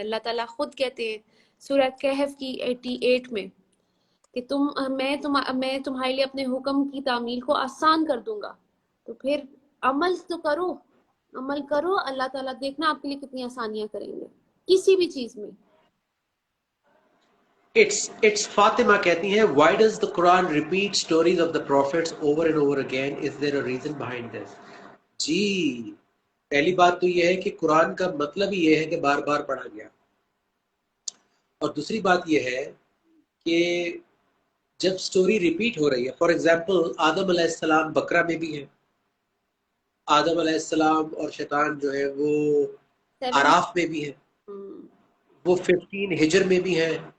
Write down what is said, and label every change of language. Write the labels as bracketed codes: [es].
[ur] اللہ تعالیٰ خود کہتے ہیں سورہ کہف کی 88 میں کہ میں تمہارے لیے اپنے حکم کی تعمیل کو آسان کر دوں گا. تو پھر عمل تو کرو، عمل کرو، اللہ تعالیٰ دیکھنا آپ کے لیے کتنی آسانیاں کریں گے کسی بھی چیز میں. [en] It's [ur] فاطمہ کہتی ہیں [en] why does the Quran repeat stories of the prophets over and over again? Is there a reason behind this? [ur] جی پہلی بات تو یہ ہے کہ قرآن کا مطلب ہی یہ ہے کہ بار بار پڑھا گیا. اور دوسری بات یہ ہے کہ جب سٹوری ریپیٹ ہو رہی ہے، فار ایگزامپل آدم علیہ السلام بقرہ میں بھی ہے، آدم علیہ السلام اور شیطان جو ہے وہ اعراف میں بھی ہے، وہ 15 ہجر میں بھی ہے.